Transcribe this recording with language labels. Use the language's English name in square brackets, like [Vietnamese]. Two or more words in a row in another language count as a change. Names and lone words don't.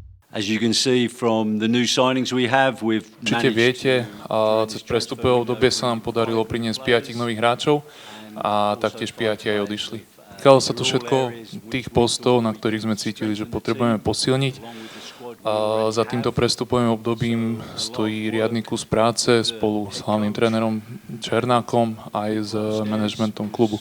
[English] As you can see from the new signings we have, we've [Slovak] Určite viete, cez prestupové obdobie sa nám podarilo priniesť 5 nových hráčov a taktiež 5 aj odišli. Týkalo sa to všetko tých postov, na ktorých sme cítili, že potrebujeme posilniť. Za týmto prestupovým obdobím stojí riadny kus práce spolu s hlavným trénerom Černákom aj s manažmentom klubu.